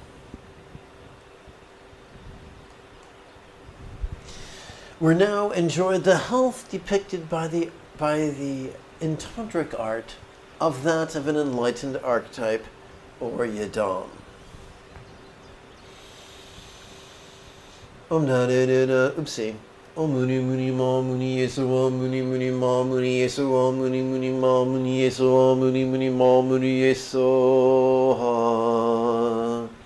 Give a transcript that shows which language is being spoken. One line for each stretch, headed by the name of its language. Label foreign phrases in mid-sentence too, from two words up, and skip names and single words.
English: will now enjoy the health depicted by the in tantric art of that of an enlightened archetype or yidam. Oopsie.
Sanskrit: Om muni muni ma muni yesawa muni muni ma muni yesawa muni muni ma muni yesawa muni muni ma muni yesawa.